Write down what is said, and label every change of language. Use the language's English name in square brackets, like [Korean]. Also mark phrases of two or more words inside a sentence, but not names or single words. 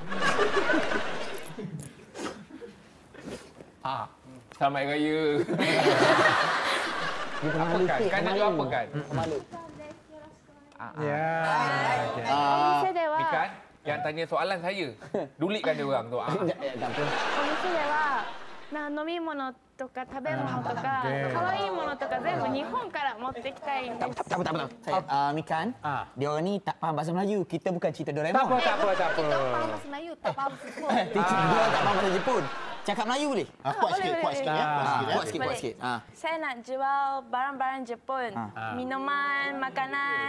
[Malay] Selamat Hari Raya. Apa kan? Kan nak jual apa kan? Ya. Mika, yang tanya soalan saya. Dulikkan dia orang tu. [Japanese] お店では、飲み物とか食べ物とか可愛いものとか全部日本から持ってきたいんです。 [Malay] Tak apa. Mikan, dia orang ni tak faham bahasa Melayu. Kita bukan cerita Doraemon. Tak apa. Kita faham bahasa Melayu, tak faham Jepun. Dia tak faham bahasa Jepun. Cakap Melayu boleh? Kuat sikit. Kuat sikit. Saya nak jual barang-barang Jepun. Minuman, makanan.